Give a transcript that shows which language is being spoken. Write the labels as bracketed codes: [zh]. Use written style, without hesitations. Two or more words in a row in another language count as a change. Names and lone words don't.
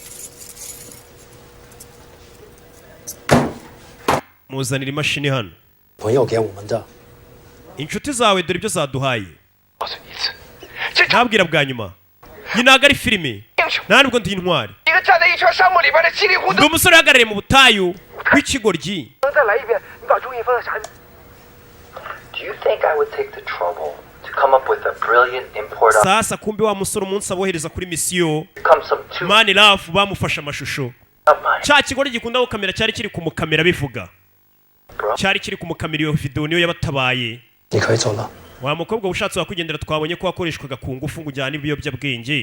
[rw] Muzanira imashini hano. Inshuti zawe dore ibyo zaduhaye. Nabwira bwa nyuma. Iyi ntago ari filime. Nta nubwo ndi intwari. Ndi umusore uhagarariye mu butayu w'ikigoryi. [en] Do you think I would take the trouble to come up with a brilliant import of [rw] Sasa kumbe wa musore umunsi abohereza kuri misiyo Mani Love bamufasha amashusho. Cya kigoryi gikunda gukamera cyari kiri kumukamera bivuga. Cyari kiri kumukamera iyo video niyo yabatabaye. Wa mukobwa ushatse wakugendera twabonye ko wakoreshwaga ku ngufu ngo ujyane ibiyobyabwenge.